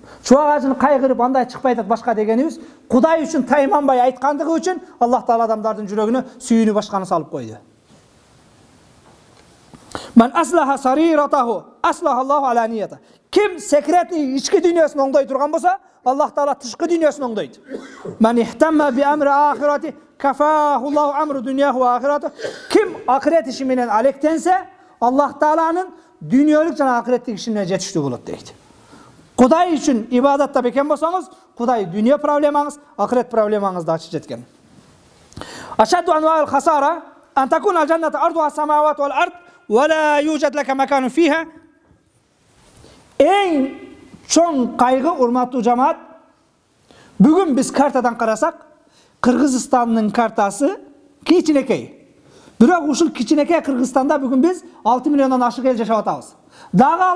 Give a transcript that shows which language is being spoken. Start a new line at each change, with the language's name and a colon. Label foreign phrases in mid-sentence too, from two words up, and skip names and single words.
Kyrgyz: Чубак ажыны кайгырып андай чыкпай атат башка дегенибиз, Кудай үчүн тайманбай айткандыгы үчүн Аллах Таала адамдардын жүрөгүнө сүйүүнү башканы салып койду.
Arabic: من أصلح سريرته أصلح الله علانيته.
Kyrgyz: Ким секретни ички дүйнөсүн оңдой турган болсо, Аллах Таала тышкы дүйнөсүн оңдойт.
Arabic: من اهتم بأمر آخرته كفاه الله أمر دنياه وآخرته.
Kyrgyz: Ким акырет иши менен алектенсе, Аллах Тааланын дүйнөлүк жана акыреттик ишине жетиштүү болот дейт. Кудай үчүн ибадатта бекен болсоңуз, Кудай дүйнө проблемаңыз, акырет проблемаңызды ачып жеткен.
Arabic: أشد أنواع الخسارة أن تكون الجنة عرضها السماوات والأرض ولا يوجد لك مكان فيها.
Kyrgyz: Эң чоң кайгы, урматтуу жамаат, бүгүн биз картадан карасак, Кыргызстандын картасы кичинекей. Бирок ушул кичинекей Кыргызстанда бүгүн биз 6 миллиондон ашык эл жашап атабыз.